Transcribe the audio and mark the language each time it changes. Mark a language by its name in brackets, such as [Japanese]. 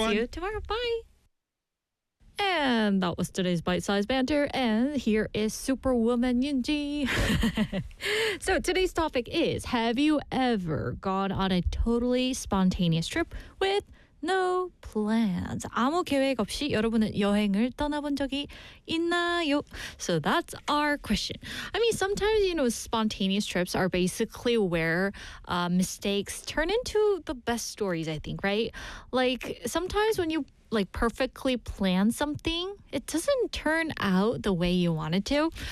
[English] We'll see you tomorrow. Bye. And that was today's bite-sized banter. And here is Superwoman Yunji. So today's topic is, have you ever gone on a totally spontaneous trip with no plans? [Korean] 아무 계획 없이 여러분은 여행을 떠나본 적이 있나요? [English] So that's our question. I mean, sometimes, you know, spontaneous trips are basically where mistakes turn into the best stories, I think, right? Like, sometimes when you like perfectly plan something, it doesn't turn out the way you want it to.